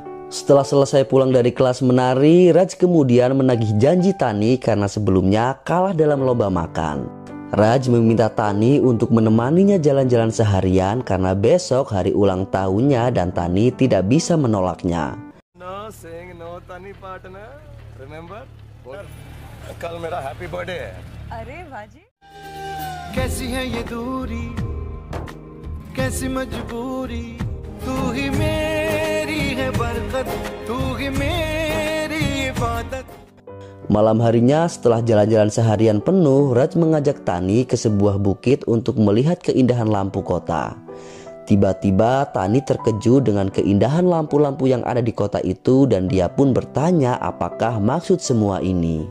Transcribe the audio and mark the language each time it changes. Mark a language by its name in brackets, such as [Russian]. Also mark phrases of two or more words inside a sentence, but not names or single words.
[Indonesian] Setelah selesai pulang dari kelas menari, Raj kemudian menagih janji Tani karena sebelumnya kalah dalam lomba makan. Raj meminta Tani untuk menemaninya jalan-jalan seharian karena besok hari ulang tahunnya dan Tani tidak bisa menolaknya. [English] No saying no, Tani partner. Remember? [Hindi] कल मेरा [English] happy birthday [Hindi] है। अरे बाजी कैसी है ये दूरी, कैसी मजबूरी, तू ही मेरी है बरकत, तू ही मेरी इबादत. [Indonesian] Malam harinya setelah jalan-jalan seharian penuh, Raj mengajak Tani ke sebuah bukit untuk melihat keindahan lampu kota. Tiba-tiba Tani terkejut dengan keindahan lampu-lampu yang ada di kota itu dan dia pun bertanya apakah maksud semua ini.